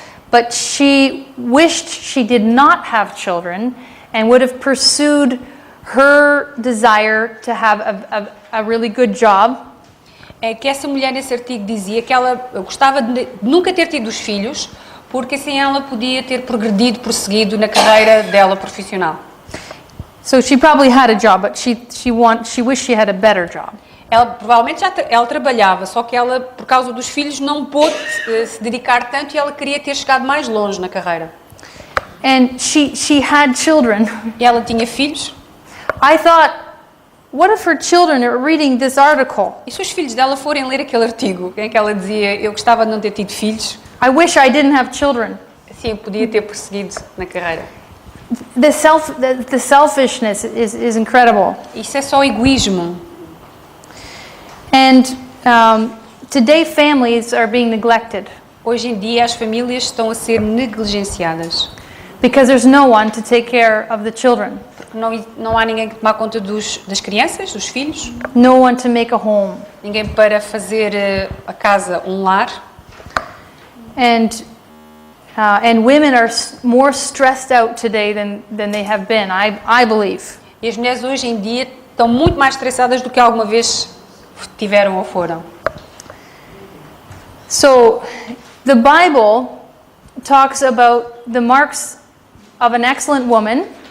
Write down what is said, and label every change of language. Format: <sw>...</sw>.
<en>But she wished she did not have children and would have pursued her desire to have a really good job.</en> <pt>É que essa mulher nesse artigo dizia que ela gostava de nunca ter tido os filhos, porque assim ela podia ter prosseguido na carreira dela profissional.</pt> <en>So she probably had a job, but she wished she had a better job.</en> <pt>Ela provavelmente ela trabalhava, só que ela, por causa dos filhos, não pôde se dedicar tanto e ela queria ter chegado mais longe na carreira.</pt> <en>And she had children.</en> <pt>E ela tinha filhos.</pt> <en>I thought, what if her children are reading this article?</en> <pt>E se os filhos dela forem ler aquele artigo em que ela dizia, eu gostava de não ter tido filhos,</pt> <en>I wish I didn't have children.</en> <pt>assim eu podia ter prosseguido na carreira.</pt> <en>The selfishness is incredible.</en> <pt>Isso é só egoísmo.</pt> <en>And today families are being neglected</en> <pt>Hoje em dia as famílias estão a ser negligenciadas.</pt> <en>because there's no one to take care of the children.</en> <pt>Porque não há ninguém que tomar conta das crianças, dos filhos.</pt> <en>No one to make a home.</en> <pt>Ninguém para fazer a casa um lar.</pt> <en>And women are more stressed out today than they have been, I believe.</en> <pt>E as mulheres hoje em dia estão muito mais estressadas do que alguma vez tiveram ou foram.</pt> <en>So, the Bible talks about the marks of an excellent woman.</en>